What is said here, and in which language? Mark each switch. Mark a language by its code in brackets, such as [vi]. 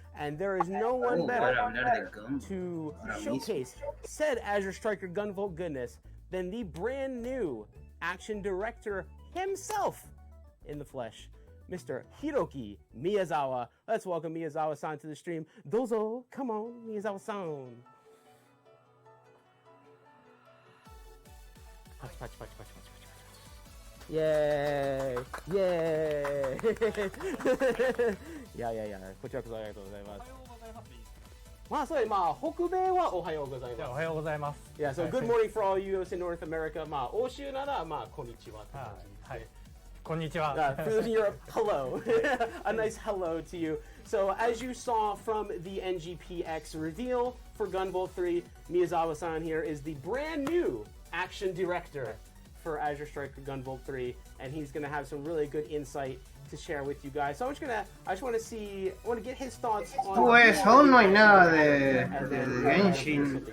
[en] And there is no one better to showcase said Azure Striker Gunvault goodness than the brand new action director himself in the flesh, Mr. Hiroki Miyazawa. Let's welcome Miyazawa-san to the stream. Dozo, come on, Miyazawa-san. Patch, patch, patch, patch, patch, patch, patch. Yay! Yay! [ja] いやいやいや、こちらこそありがとうございます。まあそうです。まあ北米はおはようございます。おはようございます。 [en] Yeah, so good morning for all you in North America. [ja] まあ欧州ならまあこんにちはって感じですね。はい。こんにちは。 [en] For Europe, hello. A nice hello to you. So as you saw from the NGPX reveal for Gunvault 3, Miyazawa-san here is the brand new action director for Azure Striker Gunvault 3, and he's going to have some really good insight to share with you guys. So I just want to get his thoughts on. [es] Pues aún no hay nada de Genshin